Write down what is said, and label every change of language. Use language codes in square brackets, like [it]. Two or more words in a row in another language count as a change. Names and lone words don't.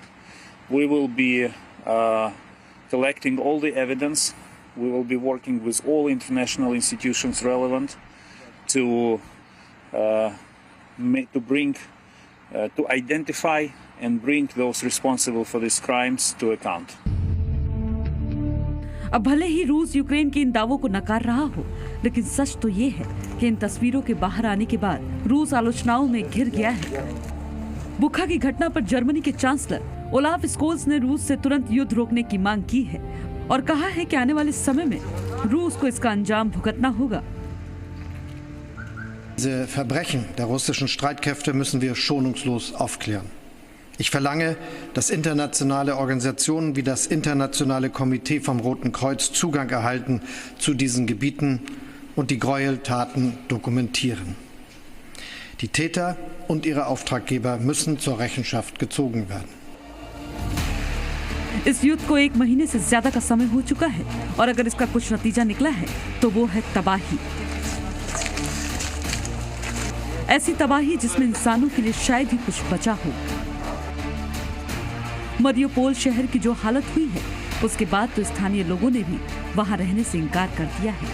[en] We will be collecting all the evidence. We will be working with all international institutions relevant to identify and bring those responsible for these crimes to account. [hi] अब भले ही रूस यूक्रेन के इन दावों को नकार रहा हो, लेकिन सच तो ये है कि इन तस्वीरों के बाहर आने के बाद रूस आलोचनाओं में घिर गया है। बुखा की घटना पर जर्मनी के चांसलर ओलाफ स्कोल्स ने रूस से तुरंत युद्ध रोकने की मांग की है और कहा है कि आने वाले समय में रूस को इसका अंजाम भुगतना होगा। [de] Diese Verbrechen der russischen Streitkräfte müssen wir schonungslos aufklären. Ich verlange, dass internationale Organisationen wie das Internationale Komitee vom Roten Kreuz Zugang erhalten zu diesen Gebieten und die Gräueltaten dokumentieren. Die Täter und ihre Auftraggeber müssen zur Rechenschaft gezogen werden. [hi] इस युद्ध को 1 महीने से ज्यादा का समय हो चुका है और अगर इसका कुछ नतीजा निकला है तो वो है तबाही। ऐसी तबाही जिसमें इंसानों के लिए शायद ही कुछ बचा हो। मरियोपोल शहर की जो हालत हुई है, उसके बाद तो स्थानीय लोगों ने भी वहां रहने से इनकार कर दिया है।